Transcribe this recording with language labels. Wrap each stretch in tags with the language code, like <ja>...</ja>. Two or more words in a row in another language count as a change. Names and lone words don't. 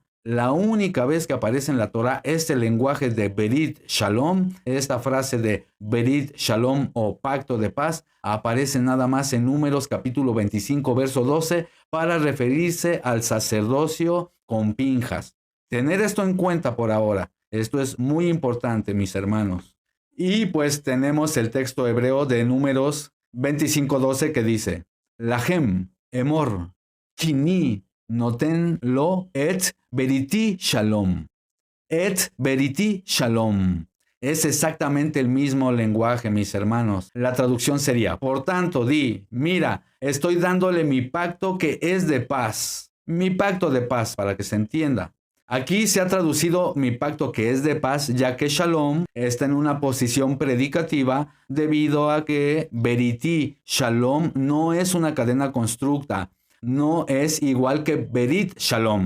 <es>La única vez que aparece en la Torá este lenguaje de</es> <he>ברית שלום,</he> <es>esta frase de</es> <he>ברית שלום</he> <es>o pacto de paz, aparece nada más en Números capítulo 25, verso 12, para referirse al sacerdocio con Pinjas. Tener esto en cuenta por ahora. Esto es muy importante, mis hermanos. Y pues tenemos el texto hebreo de Números 25:12 que dice:</es> <he>להם אמר כני נותן לו את בריתי שלום. את בריתי שלום.</he> <es>Es exactamente el mismo lenguaje, mis hermanos. La traducción sería: por tanto, di, mira, estoy dándole mi pacto que es de paz. Mi pacto de paz, para que se entienda. Aquí se ha traducido mi pacto que es de paz, ya que Shalom está en una posición predicativa debido a que</es> <he>בריתי שלום</he> <es>no es una cadena constructa, no es igual que</es> <he>ברית שלום.</he>